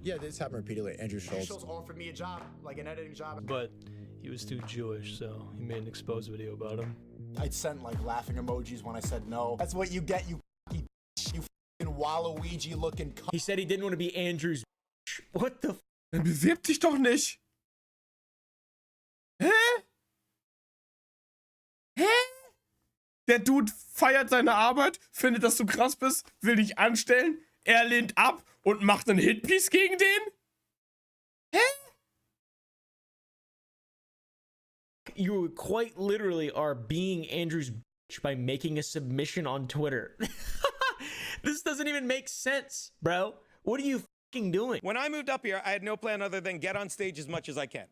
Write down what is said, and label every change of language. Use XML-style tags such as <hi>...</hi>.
<en>Yeah, this happened repeatedly. Andrew Schultz. Schultz offered me a job, like an editing job. But he was too Jewish, so he made an exposed video about him. I'd sent like laughing emojis when I said no. That's what you get, you f***ing bitch, you f***ing Waluigi looking cunt. He said he didn't want to be Andrew's bitch. What the f***?</en> <de>Dann bewirb dich doch nicht. Hä? Hä? Der Dude feiert seine Arbeit, findet, dass du krass bist, will dich anstellen, er lehnt ab und macht einen Hitpiece gegen den? Hä?</de> <en>You quite literally are being Andrew's bitch by making a submission on Twitter. This doesn't even make sense, bro. What are you doing? When I moved up here, I had no plan other than get on stage as much as I can.</en>